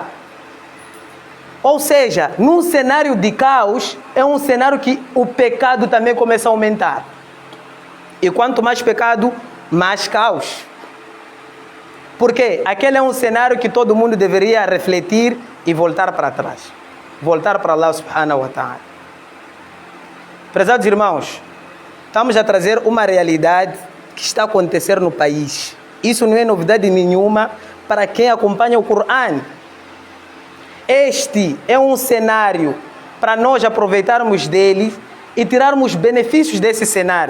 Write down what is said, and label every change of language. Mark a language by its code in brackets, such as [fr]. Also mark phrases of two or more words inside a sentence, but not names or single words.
[pt] Ou seja, num cenário de caos, é um cenário que o pecado também começa a aumentar. E quanto mais pecado, mais caos. Porque aquele é um cenário que todo mundo deveria refletir e voltar para trás. Voltar para [ar] الله سبحانه وتعالى. [pt] Prezados irmãos, estamos a trazer uma realidade que está a acontecer no país. Isso não é novidade nenhuma para quem acompanha o Corão. Este é um cenário para nós aproveitarmos dele e tirarmos benefícios desse cenário.